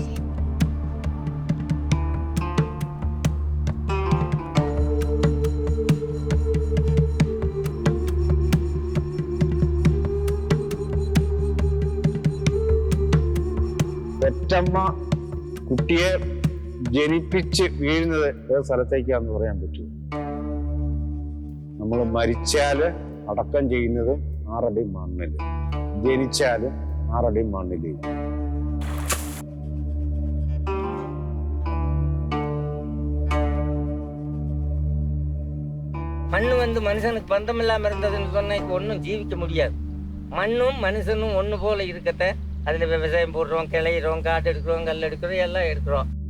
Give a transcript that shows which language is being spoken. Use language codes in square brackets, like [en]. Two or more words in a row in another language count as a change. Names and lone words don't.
[ml] പെറ്റമ്മ കുട്ടിയെ ജനിപ്പിച്ച് വീഴുന്നത് ഏത് സ്ഥലത്തേക്കാന്ന് പറയാൻ പറ്റൂ. നമ്മൾ മരിച്ചാല് അടക്കം ചെയ്യുന്നത് 6 അടി മണ്ണില്, ജനിച്ചാല് 6 അടി മണ്ണില്. [ta] மண்ணு மனுஷனுக்கு பந்தம் இல்லாம இருந்ததுன்னு சொன்னா இப்போ ஒன்றும் ஜீவிக்க முடியாது. மண்ணும் மனுஷனும் ஒன்று போல இருக்கத்த அதில் விவசாயம் போடுறோம், கிளையிறோம், காட்டு எடுக்கிறோம், கல் எடுக்கிறோம், எல்லாம் எடுக்கிறோம்.